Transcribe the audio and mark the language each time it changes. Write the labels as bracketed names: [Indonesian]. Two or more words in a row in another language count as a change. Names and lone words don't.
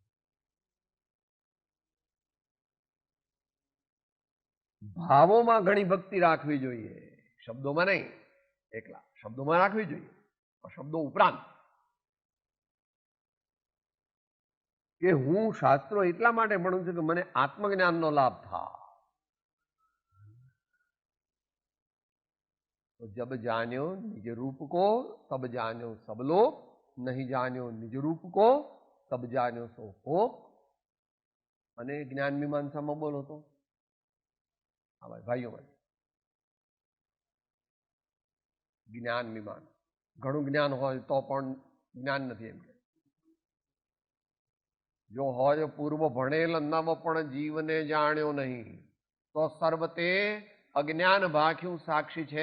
[Gujarati] ભાવોમાં ઘણી ભક્તિ રાખવી જોઈએ, શબ્દોમાં નહીં. એકલા શબ્દોમાં રાખવી જોઈએ, શબ્દો ઉપરાંત કે હું શાસ્ત્રો એટલા માટે ભણું છું કે મને આત્મજ્ઞાનનો લાભ થાય. [Hindi] तो जब जान्यो निज रूप को तब जान्यो सब लोग, नहीं जान्यो निज रूप को तब जान्यो सो हो. [Gujarati] અને જ્ઞાન મીમાંસામાં બોલો તો ભાઈઓ માટે જ્ઞાન મીમાંસ, ઘણું જ્ઞાન હોય તો પણ જ્ઞાન નથી એમ કે. જો હોય પૂર્વ ભણેલ નવ પણ જીવને જાણ્યો નહીં, તો સર્વતે અજ્ઞાન ભાખ્યું સાક્ષી છે.